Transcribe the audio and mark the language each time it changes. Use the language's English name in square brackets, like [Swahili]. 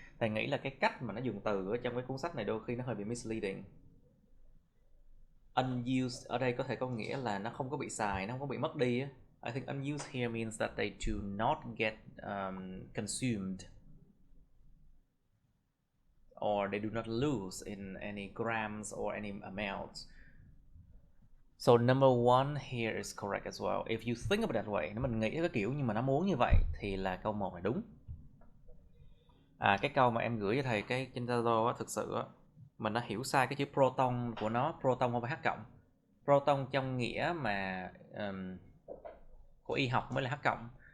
[Vietnamese] Thầy nghĩ là cái cách mà nó dùng từ ở trong cái cuốn sách này đôi khi nó hơi bị misleading. Unused ở đây có thể có nghĩa là nó không có bị xài, nó không có bị mất đi. [English] I think unused here means that they do not get consumed, or they do not lose in any grams or any amounts. So number one here is correct as well. If you think about it that way, [Vietnamese] nếu mình nghĩ cái kiểu nhưng mà nó muốn như vậy thì là câu 1 là đúng. Cái câu mà em gửi cho thầy cái trên Zalo á, thực sự á, mình đã hiểu sai cái chữ proton của nó. Proton không phải H cộng. Proton trong nghĩa mà của y học mới là H cộng.